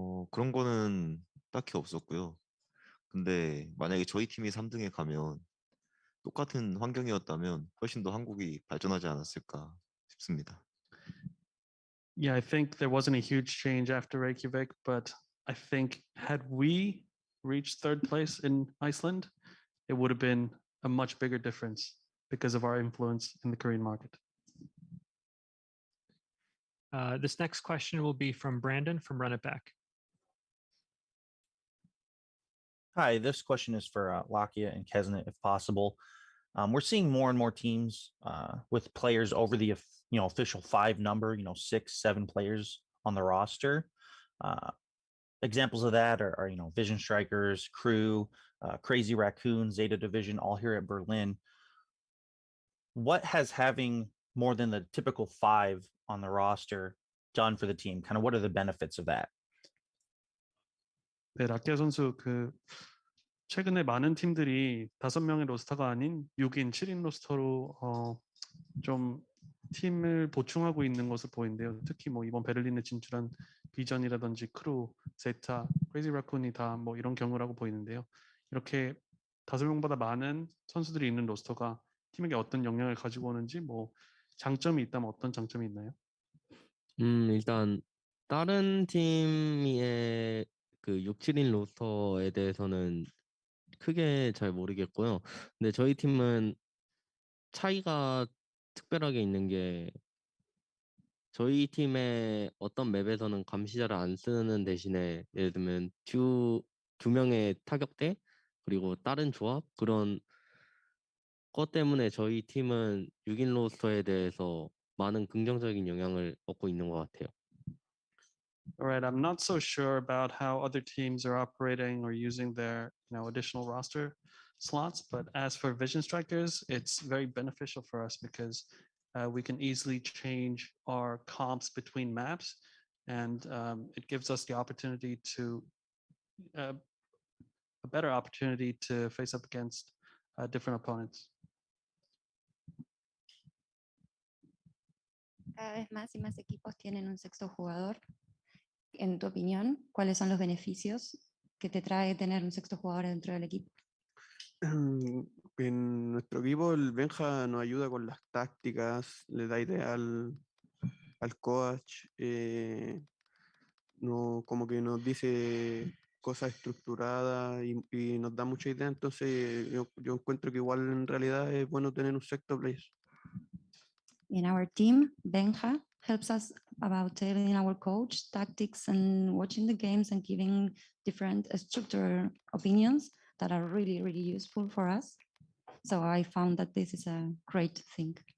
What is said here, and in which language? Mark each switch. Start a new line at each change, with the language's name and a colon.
Korean: 그런 거는 딱히 없었고요. 근데 만약에 저희 팀이 3등에 가면 똑같은 환경이었다면 훨씬 더 한국이 발전하지 않았을까 싶습니다.
English: Yeah, I think there wasn't a huge change after Reykjavik, but I think had we reached third place in Iceland, it would have been a much bigger difference because of our influence in the Korean market. This next question will be from Brandon from Run It Back. Hi, this question is for Lakia and Kesnet, if possible. We're seeing more and more teams with players over the official 5 number, 6, 7 players on the roster. Examples of that are Vision Strikers, Crew, Crazy Raccoon, Zeta Division, all here at Berlin. What has having more than the typical 5 on the roster done for the team? Kind of what are the benefits of that?
Korean: 네, 라키아 선수 최근에 많은 팀들이 5명의 로스터가 아닌 6인, 7인 로스터로 좀 팀을 보충하고 있는 것으로 보이는데요. 특히 뭐 이번 베를린에 진출한 비전이라든지 크루, 제타, 크레이지 라쿤이 다 뭐 이런 경우라고 보이는데요. 이렇게 5명보다 많은 선수들이 있는 로스터가 팀에게 어떤 영향을 가지고 오는지 뭐 장점이 있다면 어떤 장점이 있나요? 일단 다른 팀의 그 6, 7인 로스터에 대해서는 크게 잘 모르겠고요. 근데 저희 팀은 차이가 특별하게 있는 게 저희 팀의 어떤 맵에서는 감시자를 안 쓰는 대신에 예를 들면 두 명의 타격대 그리고 다른 조합 그런 것 때문에 저희 팀은 6인 로스터에 대해서 많은 긍정적인 영향을 얻고 있는 것 같아요.
English: All right, I'm not so sure about how other teams are operating or using their additional roster slots, but as for Vision Strikers, it's very beneficial for us because we can easily change our comps between maps, and it gives us the opportunity to a better opportunity to face up against different opponents.
Spanish: Cada vez más y más equipos tienen un sexto jugador. En tu opinión, ¿cuáles son los beneficios que te trae tener un sexto jugador dentro del equipo? En nuestro equipo el Benja nos ayuda con las tácticas, le da idea al coach, como que nos dice cosas estructuradas y nos da mucha idea, entonces yo encuentro que igual en realidad es bueno tener un sexto player.
English: In our team, Benja helps us about telling our coach tactics and watching the games and giving different structured opinions that are really, really useful for us. So I found that this is a great thing.